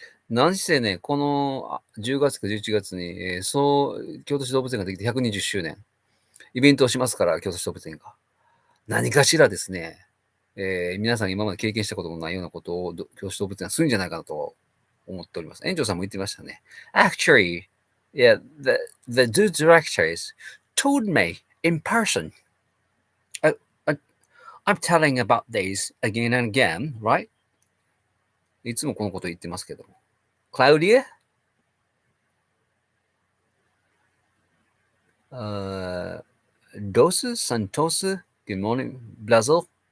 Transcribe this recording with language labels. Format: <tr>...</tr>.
<ja>何せね、この10月か11月に、京都市動物園ができて120周年、イベントをしますから、京都市動物園が。何かしらですね、皆さん今まで経験したことのないようなことを京都市動物園はするんじゃないかなと思っております。園長さんも言ってましたね。</ja> <en>Actually, yeah, the two directors told me in person. I'm telling about this again and again, right?</en> <ja>いつもこのこと言ってますけども。</ja> <en>Claudia? Dos Santos? Good morning, Brazil.</en>